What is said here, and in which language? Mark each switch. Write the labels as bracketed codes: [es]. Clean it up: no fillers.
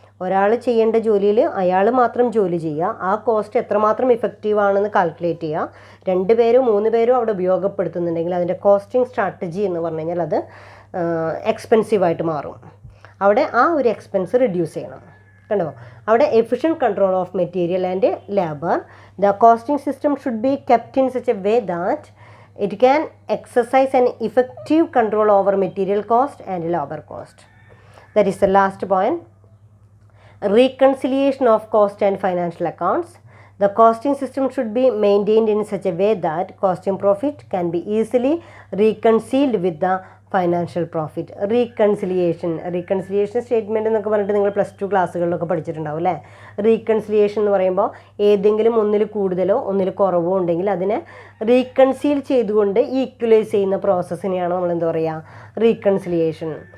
[ml] ഒരാൾ ചെയ്യേണ്ട ജോലിയിൽ അയാൾ മാത്രം ജോലി ചെയ്യുക, ആ കോസ്റ്റ് എത്രമാത്രം ഇഫക്റ്റീവ് ആണെന്ന് കാൽക്കുലേറ്റ് ചെയ്യുക. 2 പേരോ 3 പേരോ അവിടെ ഉപയോഗപ്പെടുത്തുന്നുണ്ടെങ്കിൽ അതിൻ്റെ കോസ്റ്റിംഗ് സ്ട്രാറ്റജി എന്ന് പറഞ്ഞു കഴിഞ്ഞാൽ അത് എക്സ്പെൻസീവായിട്ട് മാറും. അവിടെ ആ ഒരു എക്സ്പെൻസ് റിഡ്യൂസ് ചെയ്യണം. കണ്ടോ, അവിടെ [en] Efficient control of material and labour. The costing system should be kept in such a way that it can exercise an effective control over material cost and labor cost. That is the last point. Reconciliation of cost and financial accounts. The costing system should be maintained in such a way that costing profit can be easily reconciled with the financial profit. [ml] Reconciliation statement എന്നൊക്കെ പറഞ്ഞിട്ട് നിങ്ങൾ +2 ക്ലാസ്സുകളിലൊക്കെ പഠിച്ചിട്ടുണ്ടാവും അല്ലേ. Reconciliation എന്ന് പറയുമ്പോൾ ഏതെങ്കിലും ഒന്നിൽ കൂടുതലോ ഒന്നിൽ കുറവോ ഉണ്ടെങ്കിൽ അതിനെ റീകൺസീൽ ചെയ്തുകൊണ്ട് ഈക്വലൈസ് ചെയ്യുന്ന പ്രോസസ്സിനെയാണ് നമ്മൾ എന്താ പറയുക, റീകൺസിലിയേഷൻ.